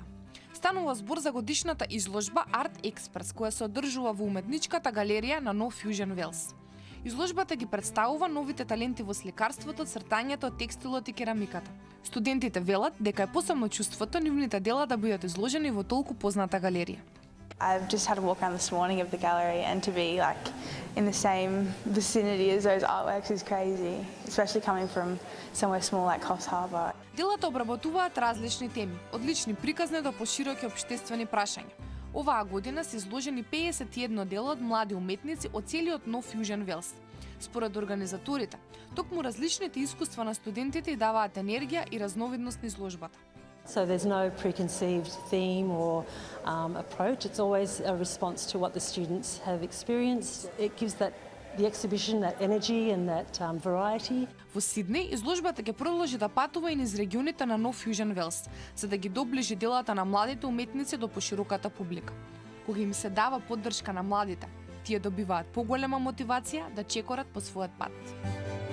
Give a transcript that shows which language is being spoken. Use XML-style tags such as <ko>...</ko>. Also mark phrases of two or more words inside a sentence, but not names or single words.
<mk>Станува збор за годишната изложба Art Express, која се одржува во уметничката галерија на Нов Фјужен Велс. Изложбата ги представува новите таленти во сликарството, цртањето, текстилот и керамиката. Студентите велат дека е посебно чувството нивните дела да бидат изложени во толку позната галерија.</mk> <en>I've just had a walk around this morning of the gallery, and to be like in the same vicinity as those artworks is crazy, especially coming from somewhere small like Coffs Harbour.</en> <mk>Делата обработуваат различни теми, од лични приказни до пошироки општествени прашања. Оваа година се изложени 51 дела од млади уметници од целиот Нов Фјужен Велс. Според организаторите, токму различните искуства на студентите даваат енергија и разновидност на изложбата.</mk> <en>So there's no preconceived theme or approach. It's always a response to what the students have experienced. It gives the exhibition that energy and that variety.</en> <mk>Во Сиднеј изложбата ќе продолжи да патува и низ регионите на Нов Фјужен Велс, за да ги доближи делата на младите уметници до пошироката публика. Кога им се дава поддршка на младите, тие добиваат поголема мотивација да чекорат по својот пат.</mk>